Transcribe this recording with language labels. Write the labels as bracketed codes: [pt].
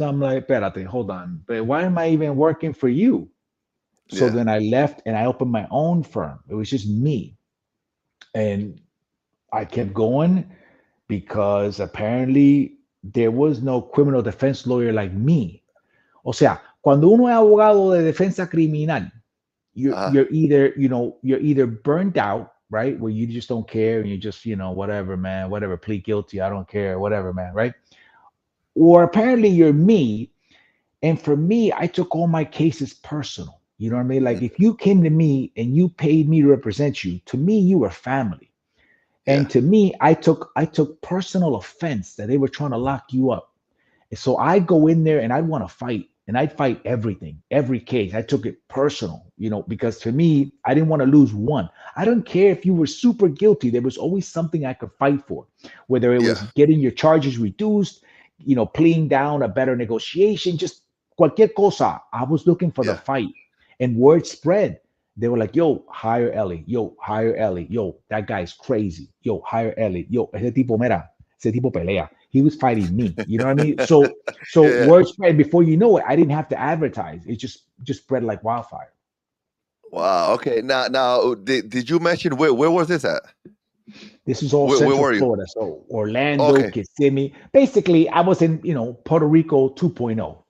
[en] I'm like, espérate, hold on, but why am I even working for you? So yeah. then I left and I opened my own firm. It was just me. And I kept going because apparently there was no criminal defense lawyer like me. [es] O sea, cuando uno es abogado de defensa criminal, Uh-huh. [en] you're either, you're either burned out, right? Where you just don't care and you just, whatever, man, whatever, plead guilty, I don't care, whatever, man, right? Or apparently you're me. And for me, I took all my cases personal. You know what I mean? Like Mm, if you came to me and you paid me to represent you, to me, you were family. yeah, And to me, I took personal offense that they were trying to lock you up. And so I go in there and I'd want to fight, and I'd fight everything, every case. I took it personal, because to me, I didn't want to lose one. I don't care if you were super guilty. There was always something I could fight for, whether it yeah, was getting your charges reduced, pleading down a better negotiation, just [es] cualquier cosa. [en] I was looking for the yeah. fight, and word spread. They were like, yo, hire Ellie. Yo, hire Ellie. Yo, that guy's crazy. Yo, hire Ellie. [es] Yo, ese tipo, mira, ese tipo pelea. [en] He was fighting me. You know what I mean? So Yeah. word spread before you know it. I didn't have to advertise. It just spread like wildfire. Wow. Okay. Now, did you mention where was this at? This is all Where Central were you? Florida. So Orlando, Okay. Kissimmee. Basically, I was in, Puerto Rico 2.0.